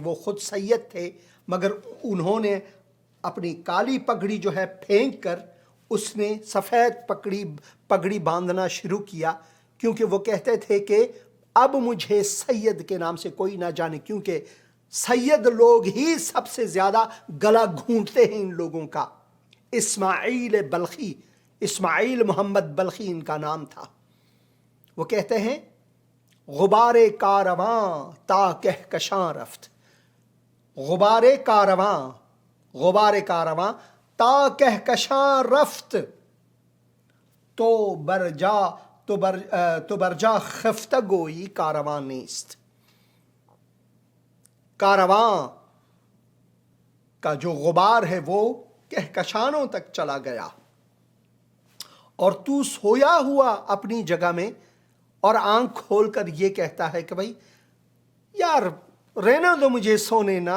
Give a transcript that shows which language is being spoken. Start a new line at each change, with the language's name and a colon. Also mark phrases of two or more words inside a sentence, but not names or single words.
Urdu: وہ خود سید تھے مگر انہوں نے اپنی کالی پگڑی جو ہے پھینک کر اس نے سفید پگڑی باندھنا شروع کیا، کیونکہ وہ کہتے تھے کہ اب مجھے سید کے نام سے کوئی نہ جانے، کیونکہ سید لوگ ہی سب سے زیادہ گلا گھونٹتے ہیں ان لوگوں کا. اسماعیل بلخی، اسماعیل محمد بلخی ان کا نام تھا. وہ کہتے ہیں
Persian: غبار کارواں تا کہکشاں رفت، غبار کارواں تا کہکشاں رفت، تو برجا خفتہ گوئی کارواں نیست.
Urdu: کارواں کا جو غبار ہے وہ کہکشانوں تک چلا گیا، اور تو سویا ہوا اپنی جگہ میں اور آنکھ کھول کر یہ کہتا ہے کہ بھائی یار رہنا دو مجھے سونے نا.